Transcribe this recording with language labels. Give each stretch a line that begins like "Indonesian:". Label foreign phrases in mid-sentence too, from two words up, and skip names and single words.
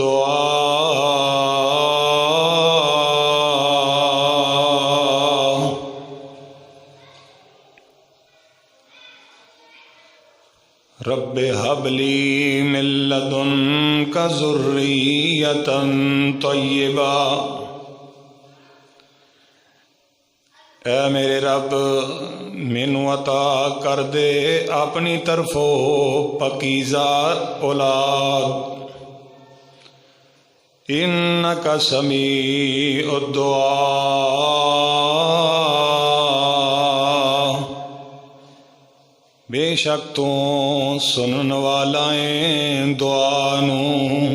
Arabic: الدعاء رب هب لي من لدنك ذرية طيبة
Punjabi: اے میرے رب مینوں عطا کر دے اپنی طرفوں پاکیزہ اولاد
Arabic: انک سمیع الدعاء
Punjabi: بے شک تو سنن والا ہے دعا نوں۔